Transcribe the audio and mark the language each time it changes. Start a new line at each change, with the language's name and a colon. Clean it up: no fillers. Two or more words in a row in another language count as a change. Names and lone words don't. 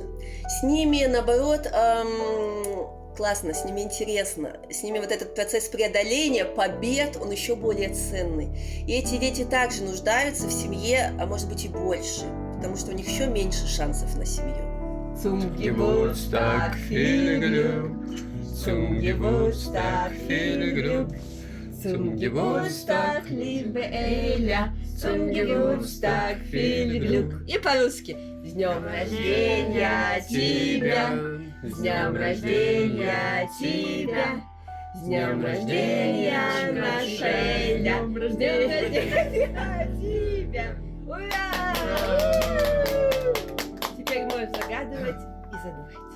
Russian: С ними, наоборот, классно, с ними интересно. С ними вот этот процесс преодоления, побед, он еще более ценный. И эти дети также нуждаются в семье, а может быть и больше, потому что у них еще меньше шансов на семью.
German: Zum Geburtstag viel Glück, zum Geburtstag viel Glück. Zum Geburtstag, liebe Эля, zum Geburtstag viel Glück.
Russian: И по-русски. С днем рождения тебя, с днем рождения тебя, с днем рождения, наша Эля, с днем рождения тебя. Ура! Теперь можешь загадывать и задувать.